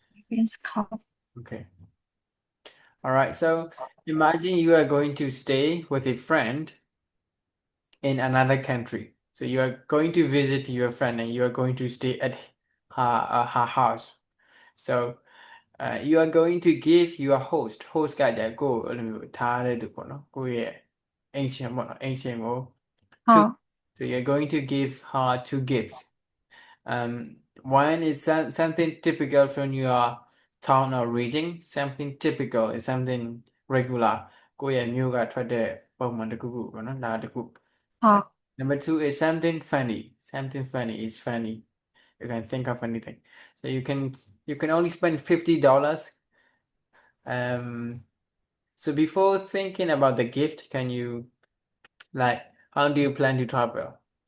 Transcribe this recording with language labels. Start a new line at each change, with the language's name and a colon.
English: it's called Okay. All right. So imagine you are going to stay with a friend in another country. So you are going to visit your friend and you are going to stay at her house. So you are going to give your host
Burmese: ကကြကိုယ်အဲ့လိုမျိုးထားတဲ့သူပေါ့နော်ကိုယ့်ရဲ့အိမ်ရှင်ပေါ့နော်အိမ်ရှင်ကို ဟု
English: two တ် so you're going to give her two gifts. One is something typical from your town or region. Something typical is something regular.
Burmese: ကိုယ့်ရဲ့မြို့ကထွက်တဲ့ပုံမှန်တစ်ခုခုပေါ့နော်ဒါတစ်ခု ဟုတ်
English: Number two is something funny. Something funny is funny. You can think of anything. So you can only spend $50. So before thinking about the gift, can you like how do you plan to travel?